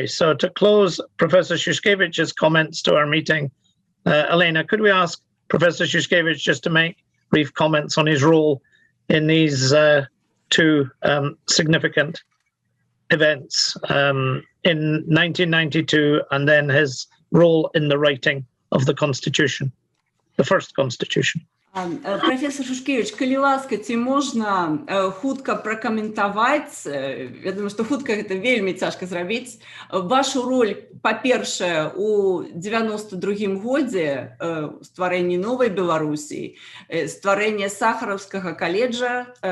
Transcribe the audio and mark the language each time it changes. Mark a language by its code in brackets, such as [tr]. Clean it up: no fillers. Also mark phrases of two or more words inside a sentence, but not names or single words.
[en] So to close Professor Shushkevich's comments to our meeting, Elena, could we ask Professor Shushkevich just to make brief comments on his role in these two significant events in 1992 and then his role in the writing of the Constitution, the first Constitution? [be] Професор Шушкевич, калі ласка, ці можна хутка пракаментаваць, я думаю, што хутка гэта вельмі цяжка зрабіць, вашу роль, па-першае, у 92-м годзе стварэнні новай Беларусі, стварэння Сахаровскага каледжа,